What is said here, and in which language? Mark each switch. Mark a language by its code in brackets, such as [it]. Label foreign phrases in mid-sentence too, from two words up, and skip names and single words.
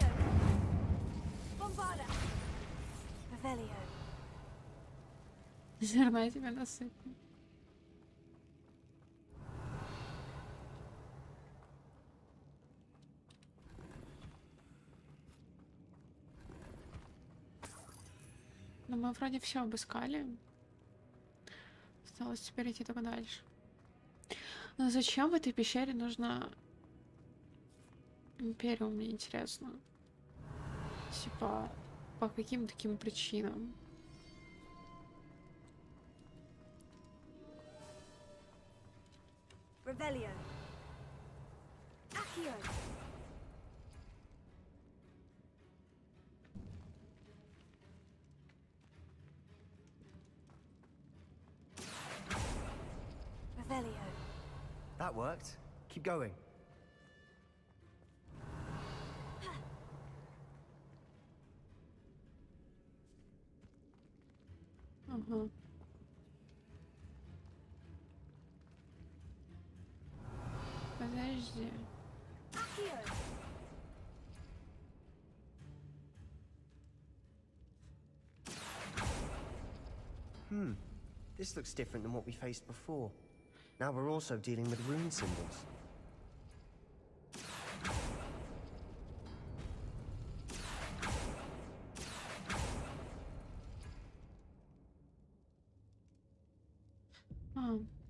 [ru] Bombarda. Revelio. Зерна тебя насыпал. Но мы вроде все обыскали. Осталось теперь идти только дальше. Но зачем в этой пещере нужна Империум, мне интересно. Типа, по каким таким причинам? Revelio. Accio. Revelio. [en] That worked. Keep going. [ru] Ага. Подожди. Accio. [en] This looks different than what we faced before. Now we're also dealing with rune symbols. [ru] А.